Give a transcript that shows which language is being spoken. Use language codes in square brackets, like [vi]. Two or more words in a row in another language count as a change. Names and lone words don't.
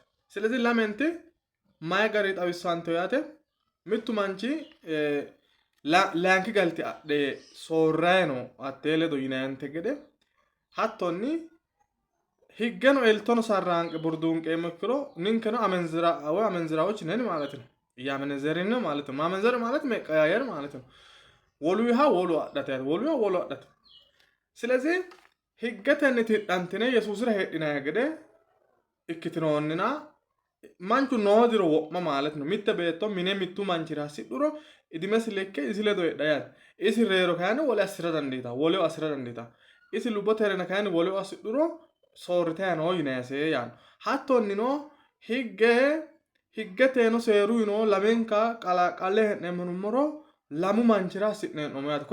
[sid] ስለዚህ lamenti mayi gari xawissanto yaate mittu manchi laanki galti adhe soorrayi no hattee ledo yinayinte gede hattonni higgeno eltono sarraanqe burduunqeemmo ikkiro ninkeno amenzira woy amenziraዎች [am] ነን ማለት ነው። እያመነዘርን ነው ማለት ነው። ማመንዘር ማለት መቀያየር ማለት ነው። [sid] ወሉይሃ ወሉ አዳተ ወሉይሃ ወሉ አዳተ ስለዚህ higgetenni tidhantine Yesuusira heedhinayi gede ikkitinoonnina manchu noodiro wo'ma [am] ማለት ነው። [sid] mitte beetto mine mittu manchira hasidhuro idimesi lekke isi ledo heedha yaate. isi reero kayinni wole assira dandiita woleho assira dandiita. isi lubbote herena kayinni woleho assidhuro soorritayi noo yinayise yaanno. hattonnino higgeteeno seeruyino lamenka qalaqqalle hee'neemmonummoro lamu manchira assi'ne hee'noommo yaate.